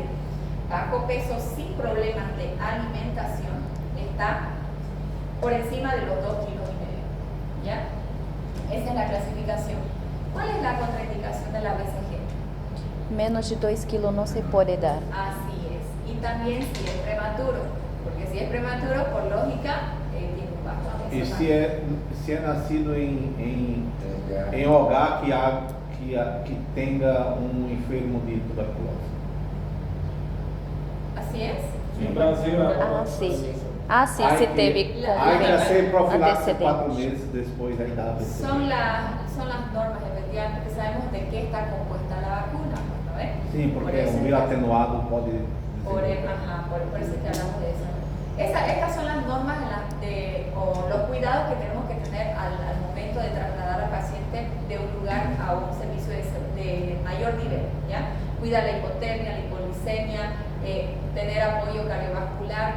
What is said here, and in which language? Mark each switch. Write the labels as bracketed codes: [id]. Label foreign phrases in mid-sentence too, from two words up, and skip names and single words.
[es] Bajo peso sin problemas de alimentación está por encima de los 2 kilos y medio. ¿Ya? Esa es la clasificación. ¿Cuál es la contraindicación de la BCG? Menos de 2 kilos no se puede dar. Así es. Y también si es prematuro, porque si es prematuro, por lógica, tiene un bajo peso. [pt] E se é nascido em hogar que tenha enfermo de tuberculose. [es] Así es. [pt] No Brasil, Ah, sim. Ah, sim, se teve [es] Hay que hacer profilaxis 4 antecedentes. meses después de la BCG. Son las normas, efectivamente, que sabemos de qué está compuesta la vacuna, ¿no ves? [pt] Sim, porque um bioatenuado pode... [es] Por eso es que hablamos de eso. Estas son las normas o los cuidados que tenemos que tener al momento de trasladar al paciente de un lugar a un servicio de mayor nivel, ¿ya? Cuidar la hipotermia, la hipoglicemia, tener apoyo cardiovascular.